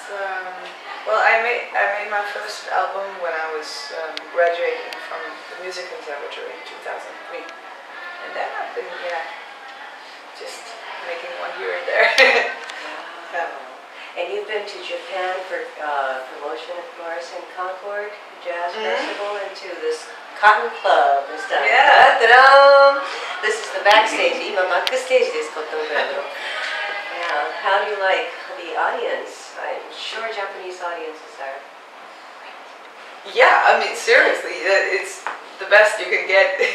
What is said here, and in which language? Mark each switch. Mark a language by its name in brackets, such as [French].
[English] I made my first album when I was graduating from the music conservatory in 2003, and then I've been just making one here and there. Wow. And you've been to Japan for promotion, of course, in Concord Jazz Festival, and to this Cotton Club and stuff. Yeah. Ta-da! This is the backstage. [Japanese] 今バックステージですコットンクラブの。 [English] Yeah. How do you like the audience? I'm sure Japanese audiences are. Yeah, seriously, it's the best you can get.